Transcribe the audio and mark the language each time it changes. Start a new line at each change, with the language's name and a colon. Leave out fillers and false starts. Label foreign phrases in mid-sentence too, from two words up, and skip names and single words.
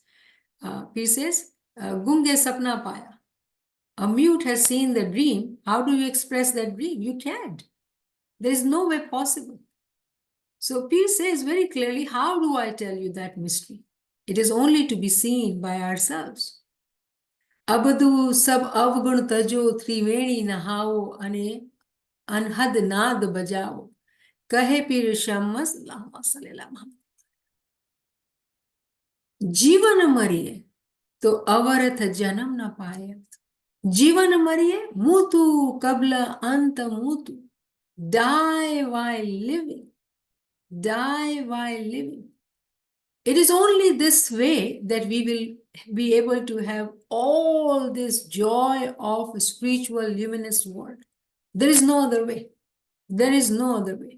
English: He says,
Hindi: गूंगे सपना पाया.
English: A mute has seen the dream. How do you express that dream? You can't. There is no way possible. So Pir says very clearly, how do I tell you that mystery? It is only to be seen by ourselves.
Hindi: अबदु सब अवगुण तजो त्रिवेणी नहाओ अने अनहद नाद बजाओ. Kahe Pir Shammas,
Arabic: اللهم صل على محمد.
Hindi: जीवन मरिए तो अवरथ जन्म न पाए जीवन मरिए मुतु कबल अंत मुतु
English: die while living, die while living. It is only this way that we will be able to have all this joy of a spiritual luminous world. There is no other way. There is no other way.